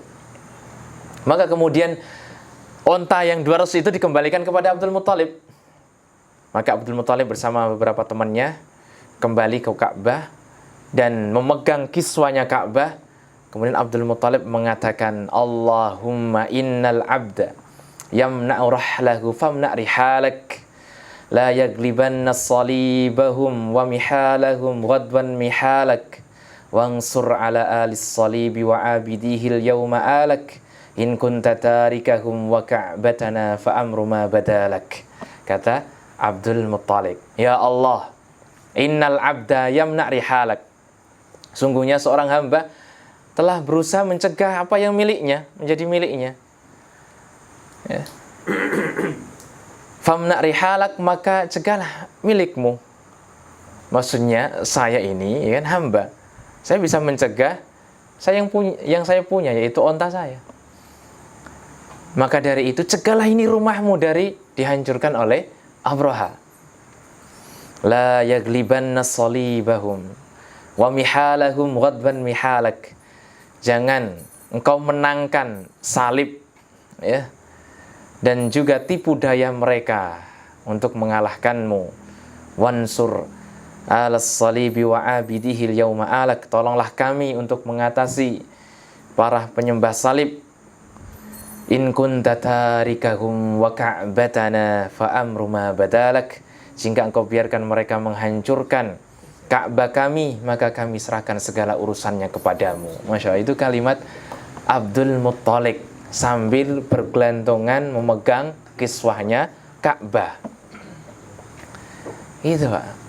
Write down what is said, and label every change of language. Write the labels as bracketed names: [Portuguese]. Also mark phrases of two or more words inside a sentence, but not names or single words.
[Indonesian] Maka kemudian onta yang 200 itu dikembalikan kepada Abdul Muttalib. Maka Abdul Muttalib bersama beberapa temannya kembali ke Ka'bah dan memegang kiswanya Ka'bah. Kemudian Abdul Muttalib mengatakan, [Arabic] اللهم إن العبد يمنع رحله فامنع رحالك لا يغلبن صليبهم ومحالهم غدوا محالك وانصر على آل الصليب وعابديه اليوم آلك إن كنت تاركهم وكعبتنا فأمر ما بدا لك. [Indonesian] Kata Abdul Muttalib, ya Allah, [Arabic] إن العبد يمنع رحالك, [Indonesian] sungguhnya seorang hamba telah berusaha mencegah apa yang miliknya menjadi miliknya, ya. [Arabic] فامنع رحالك, [Indonesian] maka cegahlah milikmu. Maksudnya saya ini, ya kan, hamba, saya bisa mencegah yang saya punya, yaitu onta saya. Maka dari itu cegahlah ini rumahmu dari dihancurkan oleh Abraha. [Arabic] لا يغلبن صليبهم ومحالهم غدوا محالك. [Indonesian] Jangan engkau menangkan salib, ya, dan juga tipu daya mereka untuk mengalahkanmu. [Arabic] وانصر على الصليب وعابديه اليوم آلك. [Indonesian] Tolonglah kami untuk mengatasi para penyembah salib. [Arabic] إن كنت تاركهم وكعبتنا فأمر ما بدا لك. [Indonesian] Jika engkau biarkan mereka menghancurkan Ka'bah kami, maka kami serahkan segala urusannya kepadamu. [Arabic] ما شاء الله, [Indonesian] itu kalimat Abdul Muttalib sambil bergelantungan memegang kiswahnya Ka'bah. Itu, Pak.